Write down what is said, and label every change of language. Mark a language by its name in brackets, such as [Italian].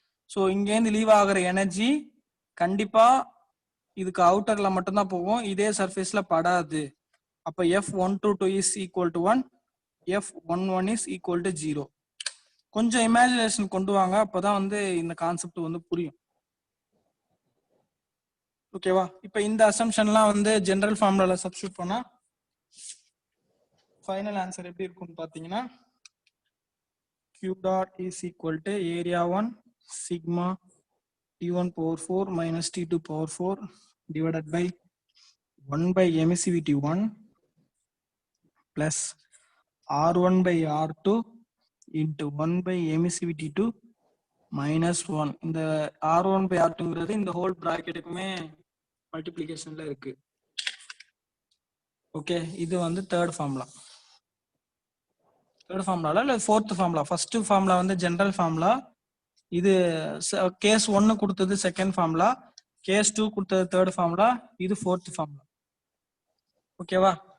[Tamil] So இங்கேருந்து leave ஆகிற energy கண்டிப்பா இதுக்கு அவுட்டர்ல மட்டும்தான் போகும், இதே சர்ஃபேஸ்ல படாது. [English] அப்ப F122 is equal to 1, F11 is equal to 0. [Tamil] கொஞ்சம் இமேஜினேஷன் கொண்டு வாங்க, அப்பதான் வந்து இந்த கான்செப்ட் வந்து புரியும். ஓகேவா? இப்ப இந்த அசம்ஷன்லாம் வந்து ஜெனரல் ஃபார்முலால சப்ஸ்டிட்யூட் பண்ணா ஃபைனல் ஆன்சர் எப்படி இருக்கும்னு பாத்தீங்கன்னா [English] Q dot is equal to area 1 sigma T1 power 4 minus T2 power 4 divided by 1 by emissivity 1 plus R1 by R2 into 1 by emissivity 2 minus 1. [Tamil] இந்த R1 by R2ங்கிறது இந்த ஹோல் பிராக்கெட்டுக்குமே மல்டிப்ளிகேஷன்ல இருக்கு. Okay, இது வந்து third formula. Third ஃபார்முலால இல்ல fourth formula. First formula வந்து general formula. இது case 1 கொடுத்தது second formula, case 2 கொடுத்தது தேர்ட் ஃபார்முலா, இது ஃபோர்த் ஃபார்முலா. ஓகேவா?